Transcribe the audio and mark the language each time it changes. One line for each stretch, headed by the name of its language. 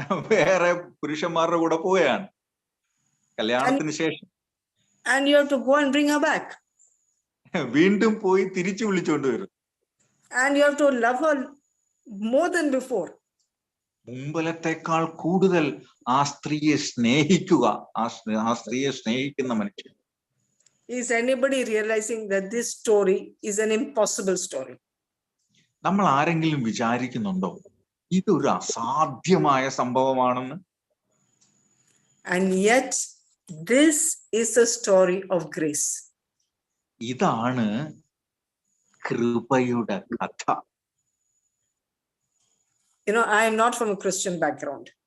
Malayalam: വേറെ പുരുഷന്മാരുടെ കൂടെ പോവുകയാണ് കല്യാണത്തിന് ശേഷം.
English: And you have to go and bring her back.
Malayalam: വീണ്ടും പോയി തിരിച്ചു വിളിച്ചുകൊണ്ട് വരും.
English: And you have to love her more than before.
Malayalam: മുമ്പലത്തെക്കാൾ കൂടുതൽ ആ സ്ത്രീയെ സ്നേഹിക്കുക, ആ സ്ത്രീയെ സ്നേഹിക്കുന്ന മനുഷ്യൻ.
English: Is anybody realizing that this story is an impossible story?
Malayalam: നമ്മൾ ആരെങ്കിലും വിചാരിക്കുന്നുണ്ടോ ഇതൊരു അസാധ്യമായ സംഭവമാണെന്ന്?
English: And yet this is a story of grace.
Malayalam: ഇതാണ് കൃപയുടെ കഥ.
English: I am not from a Christian background.